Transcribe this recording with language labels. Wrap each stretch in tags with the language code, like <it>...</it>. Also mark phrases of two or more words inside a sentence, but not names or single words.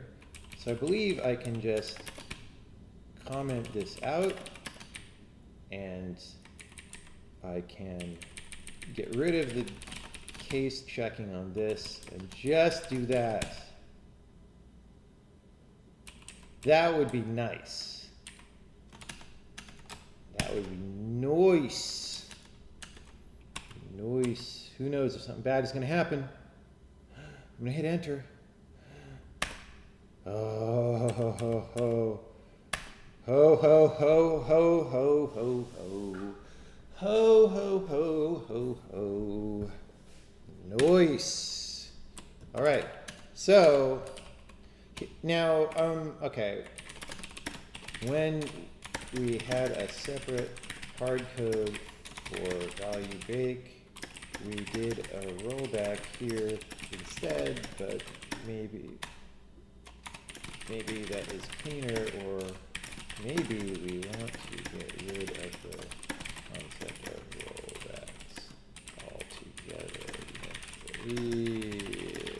<en>So I believe I can just comment this out, and I can get rid of the case checking on this and just do that. That would be nice. That would be nice. Nice. Who knows if something bad is going to happen. I'm going to hit enter. Oh, ho, ho, ho. Ho, ho, ho, ho, ho, ho, ho. Ho, ho, ho, ho, ho. Nice. All right. So now, okay. When we had a separate hard code for value bake, we did a rollback here instead, but maybe that is cleaner, or maybe we want to get rid of the concept of rollbacks altogether eventually.</en>